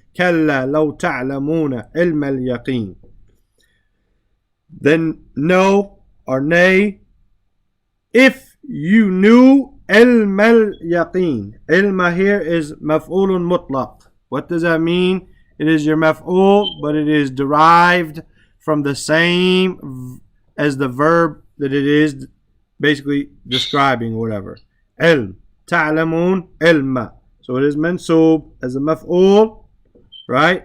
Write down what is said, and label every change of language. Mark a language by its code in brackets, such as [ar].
[ar] كلا لو تعلمون علم اليقين. [en] Then no or nay. If you knew علم اليقين. علم here is مفعول مطلق. What does that mean? It is your maf'ul, but it is derived from the same as the verb that it is basically describing or whatever. Ilm. Ta'lamun ilma. So it is mansub as a maf'ul, right?